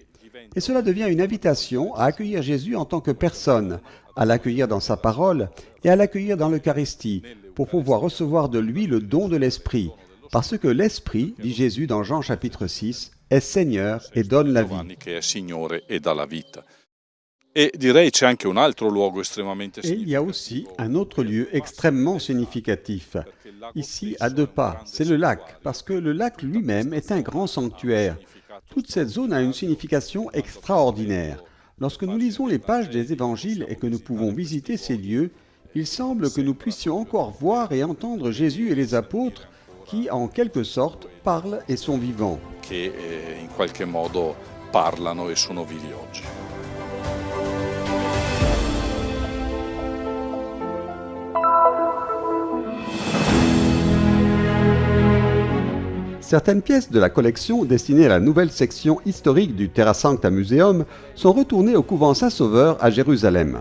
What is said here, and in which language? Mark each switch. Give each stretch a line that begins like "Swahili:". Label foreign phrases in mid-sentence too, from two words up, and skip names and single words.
French: Et cela devient une invitation à accueillir Jésus en tant que personne, à l'accueillir dans sa parole et à l'accueillir dans l'Eucharistie, pour pouvoir recevoir de lui le don de l'Esprit. Parce que l'Esprit, dit Jésus dans Jean chapitre 6, est Seigneur et donne la vie.
Italian: E direi c'è anche un altro luogo estremamente
French: Et il y a aussi un autre lieu extrêmement significatif. Ici, à 2 pas, c'est le lac, parce que le lac lui-même est un grand sanctuaire. Toute cette zone a une signification extraordinaire. Lorsque nous lisons les pages des évangiles et que nous pouvons visiter ces lieux, il semble que nous puissions encore voir et entendre Jésus et les apôtres qui, en quelque sorte, parlent et sont vivants.
Italian: che in qualche modo parlano e sono vivi oggi.
French: Certaines pièces de la collection destinées à la nouvelle section historique du Terra Sancta Museum sont retournées au couvent Saint-Sauveur à Jérusalem.